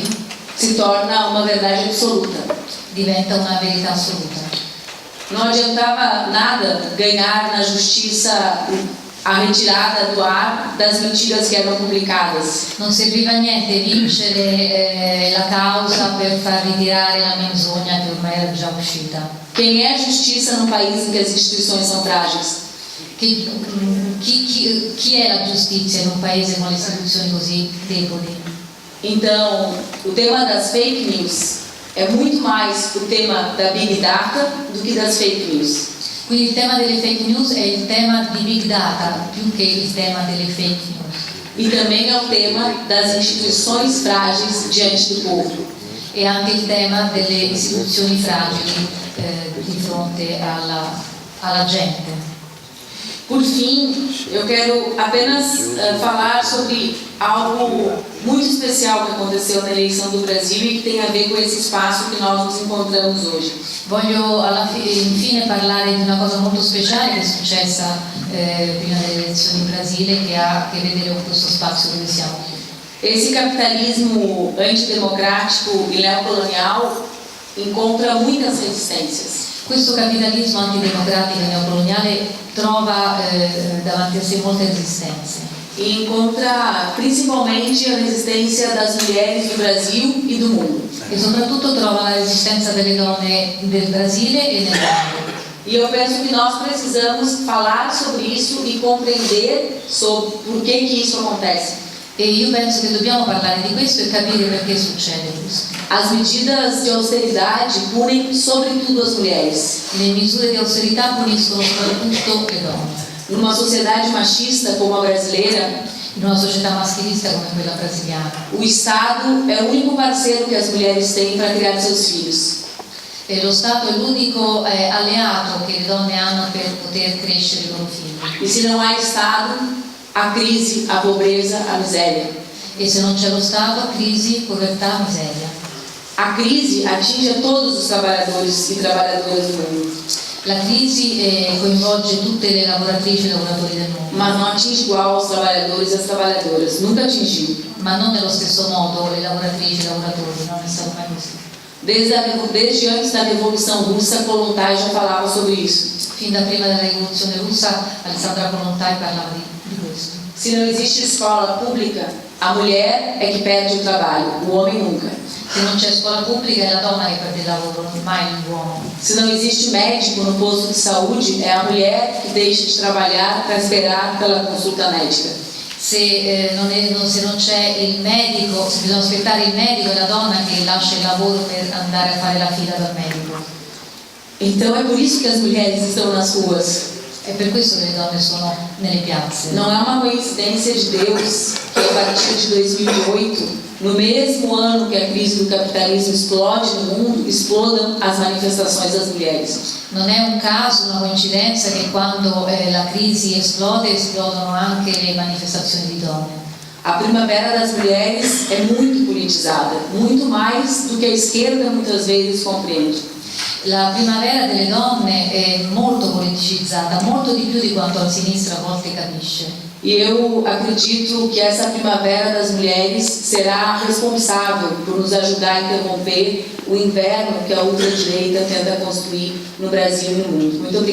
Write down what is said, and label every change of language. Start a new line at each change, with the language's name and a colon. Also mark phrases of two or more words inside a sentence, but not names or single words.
Portuguese: se torna uma verdade absoluta.
Italian: diventa una verità assoluta.
Portuguese: Não adiantava nada ganhar na justiça a retirada do ar das mentiras que eram publicadas.
Italian: Non serviva a niente vincere la causa per far ritirare la menzogna che ormai era già uscita.
Portuguese: Quem é justiça num país em que as instituições são frágeis?
Italian: Chi è la giustizia in un paese con le istituzioni così deboli?
Portuguese: Então, o tema das
English: fake news
Portuguese: é muito mais o tema da
English: Big Data
Portuguese: do que das
English: fake news.
Italian: Quindi il tema delle
English: fake news
Italian: è il tema di
English: Big Data
Italian: più che il tema delle
English: fake news.
Portuguese: E também é o tema das instituições frágeis diante do povo.
Italian: E anche il tema delle istituzioni fragili di fronte alla gente.
Portuguese: Por fim, eu quero apenas falar sobre algo muito especial que aconteceu na eleição do Brasil e que tem a ver com esse espaço que nós nos encontramos hoje.
Italian: Voglio infine parlare di una cosa molto speciale che è successa prima delle elezioni in Brasile, che ha a che vedere con questo spazio dove siamo qui.
Portuguese: Esse capitalismo antidemocrático e neocolonial encontra muitas resistências.
Italian: Questo capitalismo antidemocratico e neocoloniale trova davanti a sé molte resistenze
Portuguese: E encontra principalmente a resistência das mulheres do Brasil e do mundo.
Italian: e soprattutto trova la resistenza delle donne del Brasile e nel mondo.
Portuguese: E eu penso que nós precisamos falar sobre isso e compreender sobre por que isso acontece.
Italian: E io penso che dobbiamo parlare di questo e capire perché succede questo.
Portuguese: As medidas de austeridade punem sobretudo as mulheres.
Italian: Le misure di austerità puniscono soprattutto le donne.
Portuguese: Numa sociedade machista como a brasileira,
Italian: In una società maschilista come quella brasiliana,
Portuguese: o Estado é o único parceiro que as mulheres têm para criar seus filhos.
Italian: e lo Stato è l'unico alleato che le donne hanno per poter crescere i loro figli.
Portuguese: E se não há Estado, a crise, a pobreza, a miséria.
Italian: E se non c'è lo Stato, crisi, povertà, miseria.
Portuguese: A crise atinge a todos os trabalhadores e trabalhadoras do mundo,
Italian: La crisi coinvolge tutte le lavoratrici e i lavoratori del mondo,
Portuguese: mas não atinge igual aos trabalhadores e às trabalhadoras. Nunca atingiu.
Italian: ma non nello stesso modo le lavoratrici e i lavoratori, non è stato mai così.
Portuguese: Desde antes da Revolução Russa, Kollontai já falava sobre isso.
Italian: Fin da prima della rivoluzione russa Alessandra Kollontai parlava di questo.
Portuguese: Se não existe escola pública, A mulher é que perde o trabalho, o homem nunca.
Italian: Se non c'è scuola pubblica è la donna che perde il lavoro, non mai l'uomo.
Portuguese: Se não existe médico no posto de saúde, é a mulher que deixa de trabalhar para esperar pela consulta médica.
Italian: Se non c'è il medico, se bisogna aspettare il medico, è la donna che lascia il lavoro per andare a fare la fila dal medico.
Portuguese: Então é por isso que as mulheres estão nas ruas.
Italian: È per questo che le donne sono nelle piazze.
Portuguese: Não é uma coincidência de Deus que a partir de 2008, no mesmo ano que a crise do capitalismo explode no mundo, explodam as manifestações das mulheres.
Italian: Non è un caso, una coincidenza che quando la crisi esplode, esplodono anche le manifestazioni di donne.
Portuguese: A primavera das mulheres é muito politizada, muito mais do que a esquerda muitas vezes compreende.
Italian: La primavera delle donne è molto politicizzata, molto di più di quanto la sinistra a volte capisce.
Portuguese: E eu acredito que essa primavera das mulheres será responsável por nos ajudar a interromper o inverno que a ultradireita tenta construir no Brasil e no mundo.